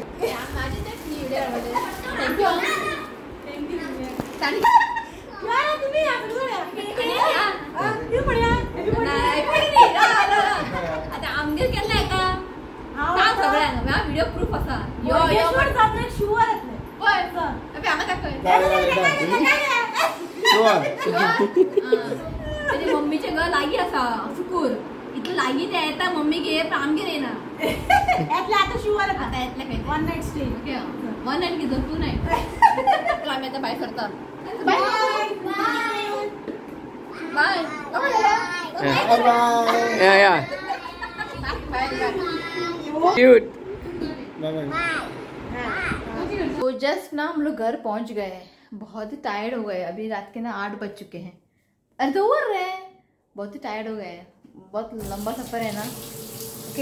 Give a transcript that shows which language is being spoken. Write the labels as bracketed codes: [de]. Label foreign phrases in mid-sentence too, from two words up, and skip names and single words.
[kok] थँक्यू आता आमगेर केल्ले का सगळ्यांक [en] video proof [kok] आसा यो शुअर पळय अबे हांगा दाखय तेजे मम्मीचे घर लागीं आसा सुकूर इतलें लागीं ते येता मम्मीगेर पण आमगेर येना यातले आता शुअर आता येतले खंय [en] one night stay okay one night [kok] कितें 2 नाईट आमी आतां भायर सरता [en] bye bye क्यूट [hi] तो जस्ट ना हम लोग घर पहुंच गए हैं बहुत ही टायर्ड हो गए अभी रात के ना 8 बज चुके हैं अरे तो उड़ रहे हैं बहुत ही टायर्ड हो गए बहुत लंबा सफ़र है ना ओके